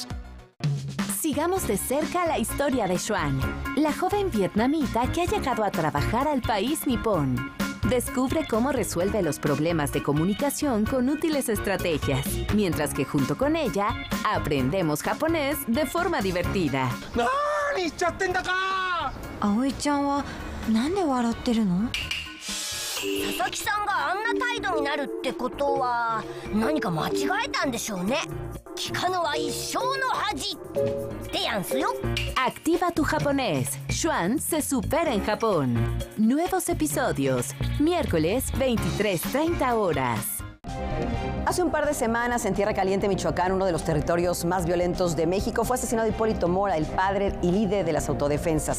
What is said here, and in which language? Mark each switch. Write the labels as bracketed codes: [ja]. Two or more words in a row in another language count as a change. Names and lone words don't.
[es] Sigamos de cerca la historia de Xuan, la joven vietnamita que ha llegado a trabajar al país nipón. Descubre cómo resuelve los problemas de comunicación con útiles estrategias, mientras que junto con ella aprendemos japonés de forma divertida. [ja] Aoi-chanはなんで笑っての? 佐々木さんがあんな態度になるってことは何か間違えたんでしょうね。聞かぬは一生の恥ってやんすよ。 [es] Activa tu japonés. Xuan se supera en Japón. Nuevos episodios. Miércoles, 23:30 horas. Hace un par de semanas, en Tierra Caliente, Michoacán, uno de los territorios más violentos de México, fue asesinado Hipólito Mora, el padre y líder de las autodefensas.